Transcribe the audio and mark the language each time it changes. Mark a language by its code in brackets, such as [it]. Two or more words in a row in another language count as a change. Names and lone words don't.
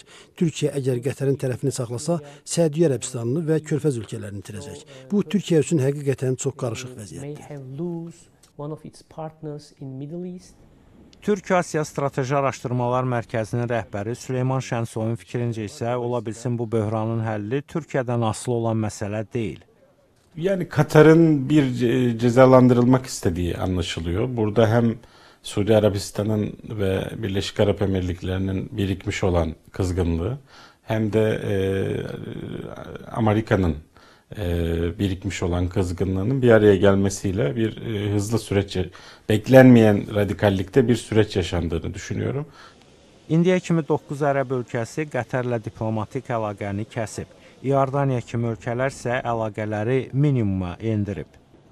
[az] Türkiyə əgər Qətərin tərəfini saxlasa, Səudiyyə Ərəbistanını və Körfəz ölkələrini itirəcək. Bu, Türkiyə üçün həqiqətən çox qarışıq vəziyyətdir. Türk-Asiya Strateji Araşdırmalar Mərkəzinin rəhbəri Süleyman Şənsoyun fikrincə isə ola bilsin bu böhranın həlli Türkiyədən asılı olan məsələ deyil. [tr] Yani Katar'ın bir cezalandırılmak istediği anlaşılıyor. Burada hem Suudi Arabistan'ın ve Birleşik Arap Emirlikleri'nin birikmiş olan kızgınlığı hem de Amerika'nın birikmiş olan kızgınlığının bir araya gelmesiyle bir hızlı süreç, beklenmeyen radikallikte bir süreç yaşandığını düşünüyorum. [az] İndiyə kimi 9 ərəb ölkəsi Qətərlə diplomatik əlaqəni kəsib. İordaniya kimi ölkələr isə əlaqələri minimuma endirib.